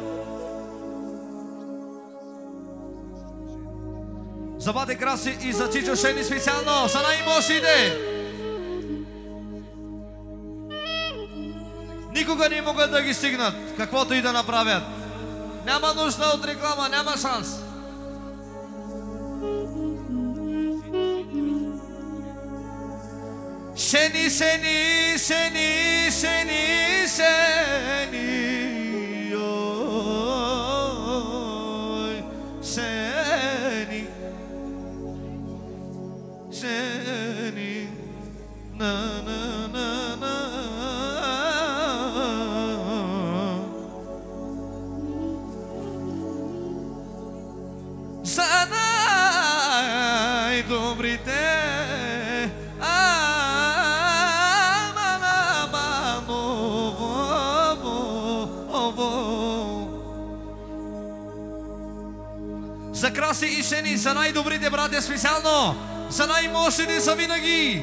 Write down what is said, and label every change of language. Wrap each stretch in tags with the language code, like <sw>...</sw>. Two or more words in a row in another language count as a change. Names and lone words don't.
<bg>За бате Краси и за Чичо Шени специално, за най-мощите. Никога не могат да ги стигнат, каквото и да направят. Няма нужда от реклама, няма шанс.</bg> <tr>Seni, seni, seni, seni, seni, oy, seni, seni, na na na na. Sana dobrite.</tr> <bg>За Краси и Шени, за най-добрите братя специално, за най-мощните за винаги.</bg>